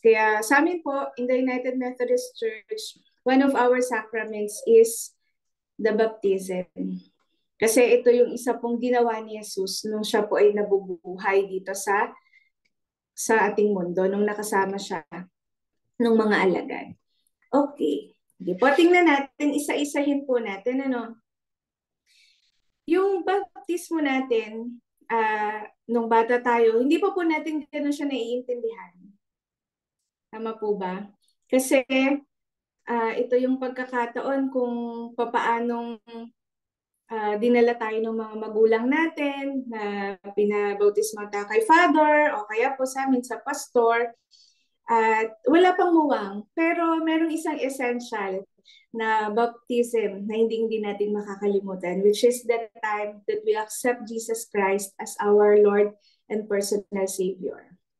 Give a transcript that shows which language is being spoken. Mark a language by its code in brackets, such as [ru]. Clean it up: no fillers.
[tl] Kaya sa amin po, [en] in the United Methodist Church, one of our sacraments is the baptism. [tl] Kasi ito yung isa pong ginawa ni Jesus nung siya po ay nabubuhay dito sa ating mundo, nung nakasama siya ng mga alagad. Okay. Sige po, tingnan natin, isa-isahin po natin. Yung baptismo natin, nung bata tayo, hindi pa po natin gano'n siya naiintindihan. Tama po ba? Kasi ito yung pagkakataon kung papaanong dinala tayo ng mga magulang natin na pinabautismo tayo kay Father o kaya po sa amin sa pastor. At wala pang muwang, pero merong isang essential na baptism na hindi natin makakalimutan, [en] which is the time that we accept Jesus Christ as our Lord and personal Savior.